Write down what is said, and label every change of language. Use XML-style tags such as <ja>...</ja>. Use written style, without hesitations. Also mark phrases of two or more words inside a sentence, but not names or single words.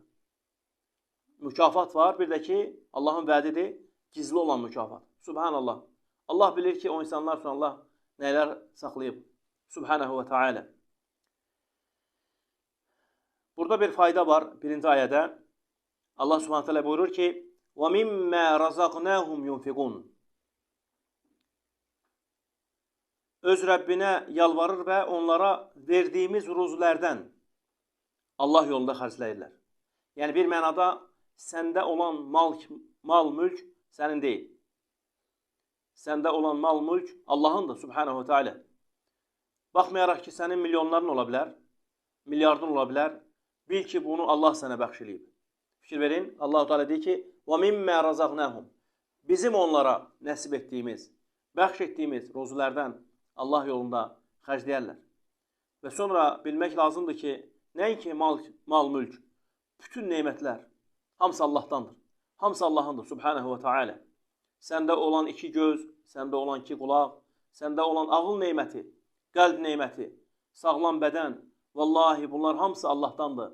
<az>Mükafat var, bir də ki, Allahın vədidir, gizli olan mükafat. Subhanallah. Allah bilir ki, o insanlar üçün Allah nələr saxlayıb.</az> <ar>سبحانه وتعالى.</ar> <az>Burada bir fayda var, birinci ayədə. Allah</az> <ar>سبحانه تعالى</ar> <az>buyurur ki,</az> <ar>وَمِمَّا رَزَقْنَاهُمْ يُنْفِقُونَ.</ar> <az>Öz Rəbbinə yalvarır və onlara verdiyimiz ruzilərdən Allah yolunda xərcləyirlər. Yəni, bir mənada səndə olan mal, mülk sənin deyil. Səndə olan mal, mülk Allahındır,</az> <ar>سبحانه تعالى.</ar> <az>Baxmayaraq ki, sənin milyonların ola bilər, milyardın ola bilər, bil ki, bunu Allah sənə bəxş eləyib. Fikir verin, Allah-u Teala deyir ki,</az> <ar>وَمِمَّا رَزَقْنَاهُمْ.</ar> <az>Bizim onlara nəsib etdiyimiz, bəxş etdiyimiz ruzilərdən Allah yolunda xərcləyərlər. Və sonra bilmək lazımdır ki, nəinki mal, mülk, bütün neymətlər hamısı Allahdandır. Hamısı Allahındır,</az> <ar>سبحانه وتعالى.</ar> <az>Səndə olan iki göz, səndə olan iki qulaq, səndə olan ağıl neyməti, qəlb neyməti, sağlam bədən, vallahi bunlar hamısı Allahdandır.</az>